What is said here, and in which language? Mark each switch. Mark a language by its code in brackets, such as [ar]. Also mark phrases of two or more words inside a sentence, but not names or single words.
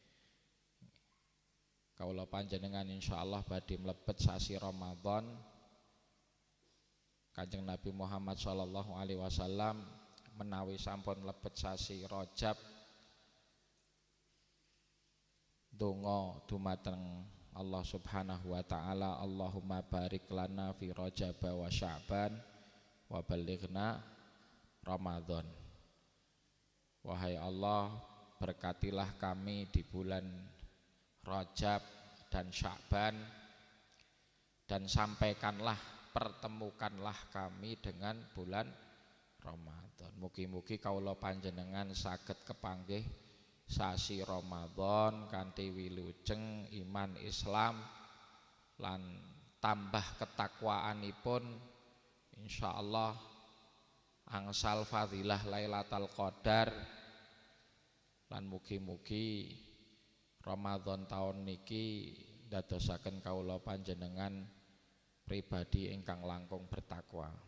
[jv] Kawula panjenengan insyaallah badhe mlebet sasi Ramadan. Kanjeng Nabi Muhammad [ar] صلى الله عليه وسلم [jv] menawi sampun mlebet sasi Rajab donga dumateng Allah [ar] سبحانه و تعالى, اللهم بارك لنا في رجب و شعبان و بلغنا رمضان. [id] Wahai Allah, berkatilah kami di bulan Rajab dan Sya'ban dan sampaikanlah, pertemukanlah kami dengan bulan Ramadan. [jv] Mugi-mugi kawula panjenengan saged kepanggih sasi Ramadan kanthi wilujeng iman Islam lan tambah ketakwaanipun, insyaallah angsal fadilah Lailatul Qadar lan mugi-mugi Ramadan taun niki dadosaken kawula panjenengan pribadi ingkang langkung bertakwa.